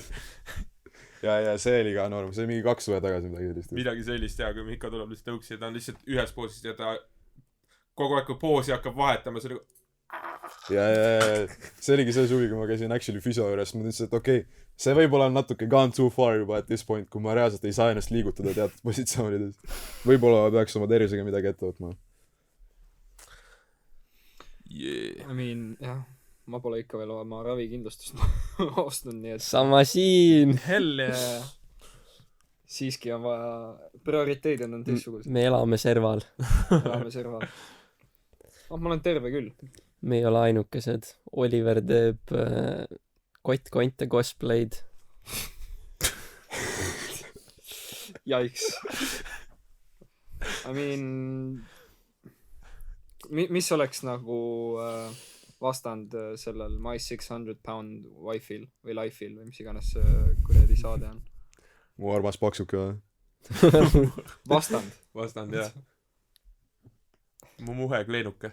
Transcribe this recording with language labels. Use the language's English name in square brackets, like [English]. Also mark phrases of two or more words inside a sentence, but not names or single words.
[Estonian] ja see oli ka norm , see oli mingi 2 suve tagasi midagi sellist . midagi sellist jaa , kui Mika tuleb lihtsalt tõuksi ja ta on lihtsalt ühes poosis ja ta kogu aeg , kui poosi hakkab vahetama , see on nagu ja see oligi see suvi , kui ma käisin actually füsio juures , ma mõtlesin , et okei , see võib-olla on natuke [English] gone too far [Estonian] juba [English] at this point , [Estonian] kui ma reaalselt ei saa ennast liigutada teatud positsioonides . võib-olla ma peaks oma tervisega midagi ette võtma . [English] yeah. . I mean , [Estonian] jah , ma pole ikka veel oma ravikindlustust ostnud , nii et sama siin . [English] hell yeah. [Estonian] siiski on vaja , prioriteedid on teistsugused , me elame serval . elame serval . ma olen terve küll . me ei ole ainukesed . Oliver teeb kottkonte cosplay'd . Jaiks . [English] I mean , [Estonian] mis oleks nagu vastand sellel My 600 Pound Wife'il või Life'il või mis iganes see kuradi saade on ? mu armas paksuke või ? vastand . vastand jah . mu muhe kleenuke .